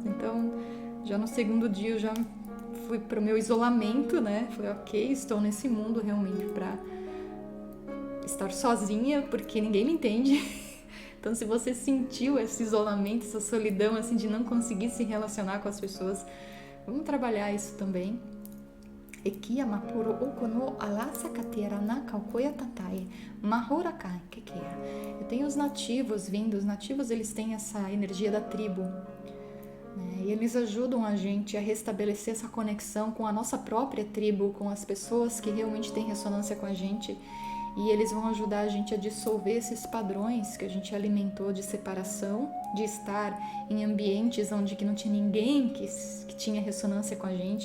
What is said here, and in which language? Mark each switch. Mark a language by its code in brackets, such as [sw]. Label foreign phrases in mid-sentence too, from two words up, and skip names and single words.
[pt] Então, já no segundo dia eu já fui pro meu isolamento, né? Falei, ok, estou nesse mundo realmente pra estar sozinha, porque ninguém me entende. Então, se você sentiu esse isolamento, essa solidão, assim, de não conseguir se relacionar com as pessoas, vamos trabalhar isso também. Ekia mapuro okono alasa katera na kaukoya tatai mahorakai que é. Eu tenho os nativos vindo, os nativos eles têm essa energia da tribo, né? E eles ajudam a gente a restabelecer essa conexão com a nossa própria tribo, com as pessoas que realmente têm ressonância com a gente. E eles vão ajudar a gente a dissolver esses padrões que a gente alimentou de separação, de estar em ambientes onde que não tinha ninguém que tinha ressonância com a gente.